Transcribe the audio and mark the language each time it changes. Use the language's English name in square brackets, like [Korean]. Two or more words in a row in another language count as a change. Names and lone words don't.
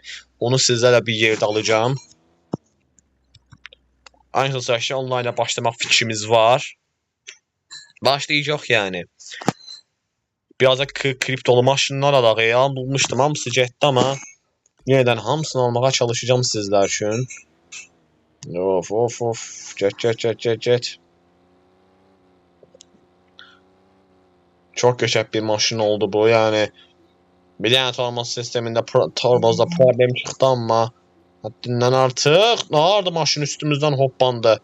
[Azerbaijani] Onu sizlərlə bir yerdə alacağım. Ən qısa sürüşdə onlayna başlamaq fikrimiz var. Başlayacaq yəni. Biraz da kriptolu maşınlar alaq. Elan bulmuşdum, hamısı getdi amma yeniden hamısını almağa çalışacağım sizlər üçün. Of. Get. [Turkish] Çok geçer bir maşın oldu bu yani. Bir tane tormoz sisteminde torbozda problem çıktı ama haddinden artık. Ne vardı maşın üstümüzden hoppandı.